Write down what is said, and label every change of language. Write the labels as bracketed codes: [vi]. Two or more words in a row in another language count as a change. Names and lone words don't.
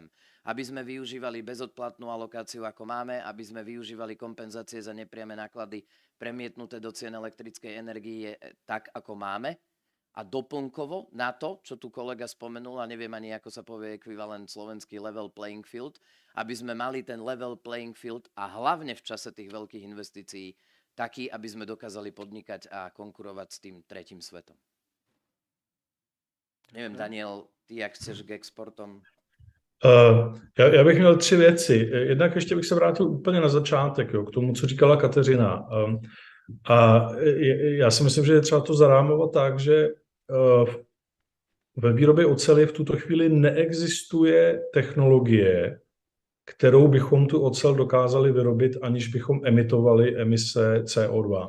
[sk] Aby sme využívali bezodplatnú alokáciu, ako máme, aby sme využívali kompenzácie za nepriame náklady premietnuté do cien elektrickej energie tak, ako máme. A doplnkovo na to, čo tu kolega spomenul, a neviem ani, ako sa povie ekvivalent slovenský [en] level playing field, [sk] aby sme mali ten [en] level playing field [sk] a hlavne v čase tých veľkých investícií taký, aby sme dokázali podnikať a konkurovať s tým tretím svetom. [cs] Nevím, Daniel, ty jak chceš k exportom? Já bych měl 3 věci. Jednak ještě bych se vrátil úplně na začátek, k tomu, co říkala Kateřina. A já si myslím, že je třeba to zarámovat tak, že ve výrobě oceli v tuto chvíli neexistuje technologie, kterou bychom tu ocel dokázali vyrobit, aniž bychom emitovali emise CO2.